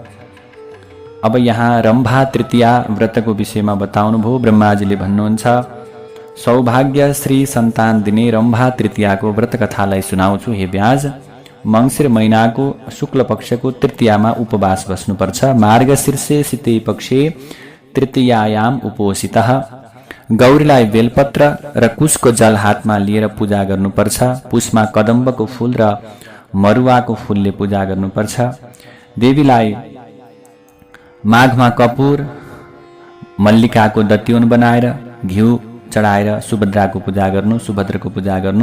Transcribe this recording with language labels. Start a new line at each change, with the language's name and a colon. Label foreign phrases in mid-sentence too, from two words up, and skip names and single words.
Nepali: अब यहाँ रम्भा तृतीया व्रतको विषयमा बताउनु भयो। ब्रह्माजीले भन्नुहुन्छ, सौभाग्य श्री सन्तान दिने रम्भा तृतीयाको व्रत कथालाई सुनाउँछु हे व्याज। मङ्सिर महिनाको शुक्ल पक्षको तृतीयामा उपवास बस्नुपर्छ।
Sanskrit: मार्गशीर्षे शीते पक्षे तृतीयायाम उपोषितः।
Nepali: गौरीलाई बेलपत्र र कुशको जल हातमा लिएर पूजा गर्नुपर्छ। पुष्पमा कदम्बको फूल र मरुवाको फूलले पूजा गर्नुपर्छ। देवीलाई माघमा कपुर मल्लिकाको दत्युन बनाएर घिउ चढाएर सुभद्राको पूजा गर्नु, सुभद्रको पूजा गर्नु।